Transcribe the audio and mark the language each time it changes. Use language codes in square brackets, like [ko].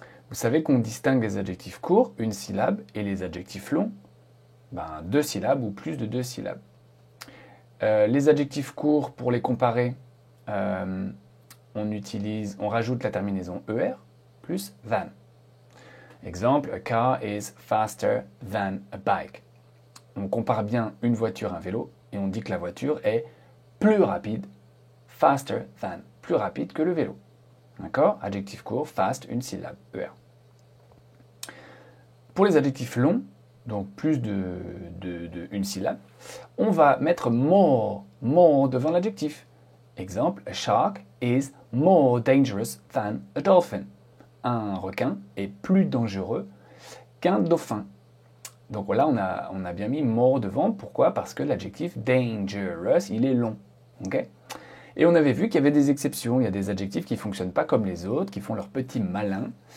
[fr] Vous savez qu'on distingue les adjectifs courts, 1 syllabe, et les adjectifs longs, 2 syllabes ou plus de 2 syllabes. Les adjectifs courts, pour les comparer, on rajoute la terminaison ER plus than. [en] Exemple, a car is faster than a bike. [fr] On compare bien une voiture à un vélo et on dit que la voiture est plus rapide, [en] faster than, [fr] plus rapide que le vélo. D'accord ? Adjectif court, fast, 1 syllabe, ER. Pour les adjectifs longs, donc plus de 1 syllabe, on va mettre more devant l'adjectif. [en] Exemple, a shark is more dangerous than a dolphin. [fr] Un requin est plus dangereux qu'un dauphin. Donc là, on a bien mis more devant. Pourquoi ? Parce que l'adjectif dangerous, il est long. Okay ? Et on avait vu qu'il y avait des exceptions. Il y a des adjectifs qui ne fonctionnent pas comme les autres, qui font leur petit malin.